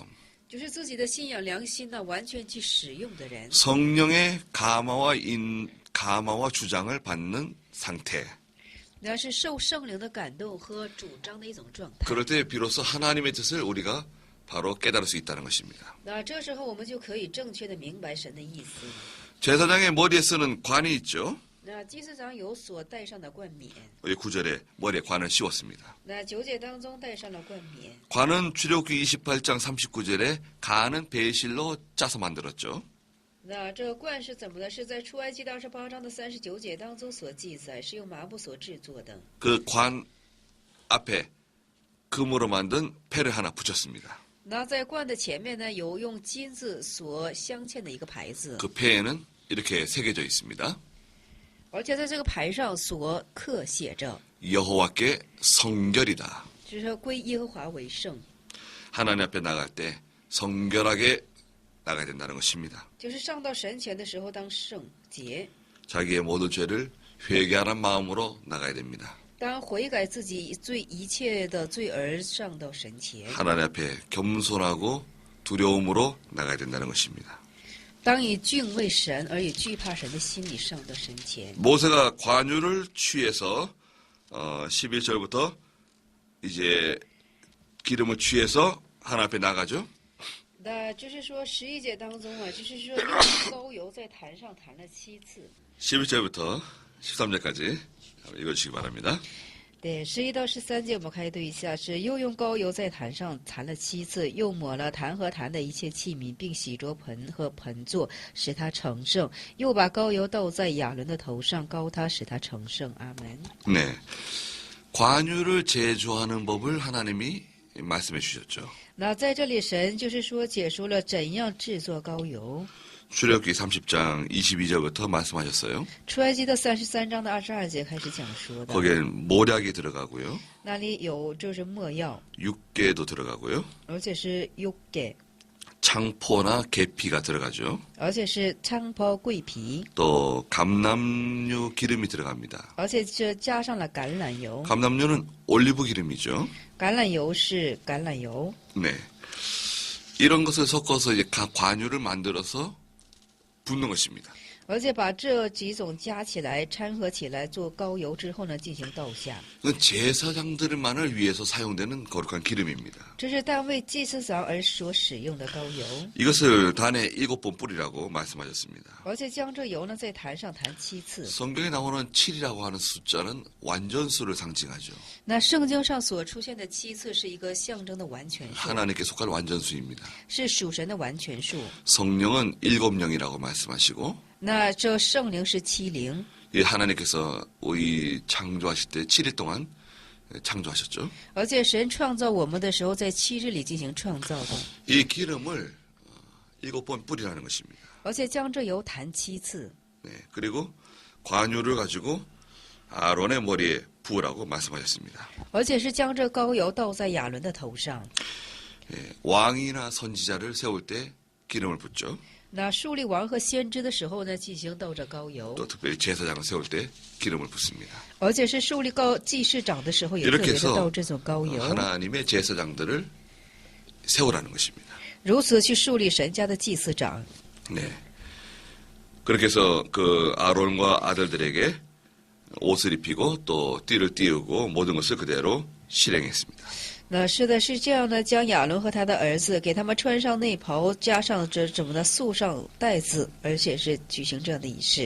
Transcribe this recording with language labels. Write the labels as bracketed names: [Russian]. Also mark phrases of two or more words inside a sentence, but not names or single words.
[Chinese] 就是自己的信仰良心呢，完全去使用的人， [Korean] 성령의 감화와 주장을 받는 상태. [Chinese] 那是受圣灵的感动和主张的一种状态。 [Korean] 그럴 때 비로소 하나님의 뜻을 우리가 바로 깨달을 수 있다는 것입니다. [Chinese] 那这时候我们就可以正确的明白神的意思。 [Korean] 제사장의 머리에 쓰는 관이 있죠. [Chinese] 那祭司长有所戴上的冠冕， [Korean] 여기 9절에 머리에 관을 씌웠습니다. [Chinese] 那9节当中戴上了冠冕。 [Korean] 관은 출애굽기 28장 39절에 가는 배실로 짜서 만들었죠. [Chinese] 那这个冠是怎么呢？是在出埃及的28章的39节当中所记载，是用麻布所制作的。 [Korean] 그 관 앞에 금으로 만든 패를 하나 붙였습니다. [Chinese] 那在冠的前面呢，有用金子所镶嵌的一个牌子， [Korean] 그 패에는 이렇게 새겨져 있습니다. [Chinese] 而且在这个牌上所刻写着， [Korean] 여호와께 성결이다. [Chinese] 就是说归耶和华为圣， [Korean] 하나님 앞에 나갈 때 성결하게 나가야 된다는 것입니다. [Chinese] 就是上到神前的时候当圣洁， [Korean] 자기의 모든 죄를 회개하는 마음으로 나가야 됩니다. [Chinese] 当悔改自己一切的罪而上到神前， [Korean] 하나님 앞에 겸손하고 두려움으로 나가야 된다는 것입니다. [Chinese] 当以敬畏神而以惧怕神的心理上到神前。 [Korean] 모세가 관유를 취해서 11절부터 이제 기름을 취해서 하나님 앞에 나가죠. [Chinese] 那就是说11节当中啊，就是说用膏油在坛上弹了7次。 [Korean] 11절부터 13절까지 읽어주시기 바랍니다. [Chinese] 对，11到13节我们开对一下，是又用膏油在坛上弹了7次，又抹了坛和坛的一切器皿，并洗濯盆和盆座，使它成圣。又把膏油倒在亚伦的头上，膏他，使他成圣。阿门。 [Korean] 네, 관유를 제조하는 법을 하나님이 말씀해 주셨죠. [Chinese] 那在这里，神就是说解说了怎样制作膏油。 [Korean] 출애굽기 30장 22절부터 말씀하셨어요. [Chinese] 出埃及的33章的22节开始讲说的， [Korean] 거기엔 모략이 들어가고요. [Chinese] 那里有就是没药， [Korean] 육개도 들어가고요. [Chinese] 而且是 6개， [Korean] 창포나 계피가 들어가죠. [Chinese] 而且是菖蒲桂皮， [Korean] 또 감람류 기름이 들어갑니다. [Chinese] 而且这加上了橄榄油， [Korean] 감람류는 올리브 기름이죠. [Chinese] 橄榄油是橄榄油。 [Korean] 네. 이런 것을 섞어서 이제 관유를 만들어서 붓는 것입니다. [Chinese] 而且把这几种加起来、掺和起来做膏油之后呢，进行倒下。 [Korean] 그건 제사장들만을 위해서 사용되는 거룩한 기름입니다. [Chinese] 这是单为祭司长而所使用的膏油， [Korean] 이것을 단에 7번 뿌리라고 말씀하셨습니다. [Chinese] 而且将这油呢在坛上弹7次。 [Korean] 성경에 나오는 7이라고 하는 숫자는 완전수를 상징하죠. [Chinese] 那圣经上所出现的7次是一个象征的完全数， [Korean] 하나님께 속할 완전수입니다. [Chinese] 是属神的完全数。 [Korean] 성령은 7영이라고 말씀하시고 [Chinese] 那这圣灵是70， [Korean] 이 하나님께서 이 창조하실 때 7일 동안 창조하셨죠. [Chinese] 而且神创造我们的时候，在7日里进行创造的， [Korean] 이 기름을 7번 뿌리라는 것입니다. [Chinese] 而且将这油弹7次， [Korean] 네, 그리고 관유를 가지고 아론의 머리에 부으라고 말씀하셨습니다. [Chinese] 而且是将这膏油倒在亚伦的头上。 [Korean] 예, 왕이나 선지자를 세울 때 기름을 붓죠. [Chinese] 那树立王和先知的时候呢，进行倒着膏油， [Korean] 또 특별히 제사장을 세울 때 기름을 붓습니다. [Chinese] 而且是树立祭司长的时候，也特 [Korean] 이렇게 [Chinese] 别的 [Korean] 해서 [Chinese] 倒这种膏油， [Korean] 하나님의 제사장들을 세우라는 것입니다. [Chinese] 如此去树立神家的祭司长。 [Korean] 네. 그렇게 해서 그 아론과 아들들에게 옷을 입히고 또 띠를 띄우고 모든 것을 그대로 실행했습니다. [Chinese] 那是的，是这样的，将亚伦和他的儿子给他们穿上内袍，加上这怎么的束上带子，而且是举行这样的仪式。